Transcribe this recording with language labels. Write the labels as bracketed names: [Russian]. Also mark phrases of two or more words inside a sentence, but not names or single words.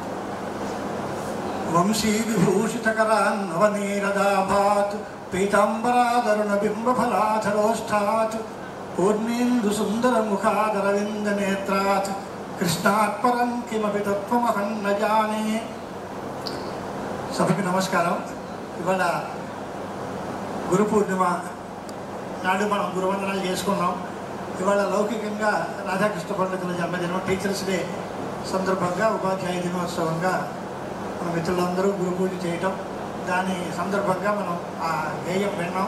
[Sanskrit] वंशीविभूषितकरान् नवनीरदाभात् पीताम्बरादरुणबिम्बफलाधरोष्ठात् पूर्णेन्दुसुन्दरमुखादरविन्दनेत्रात् कृष्णात् परं किमपि तत्त्वमहं न जाने। [Telugu] సభకి నమస్కారం. ఇవాళ గురు పూర్ణిమ నాడు మనం గురువందనాలు చేసుకున్నాం. ఇవాళ లౌకికంగా రాధాకృష్ణ పండితుల జన్మదినం, టీచర్స్ డే సందర్భంగా ఉపాధ్యాయ దినోత్సవంగా మన మిత్రులందరూ గురు పూజ చేయటం, దాని సందర్భంగా మనం ఆ గేయం విన్నాం.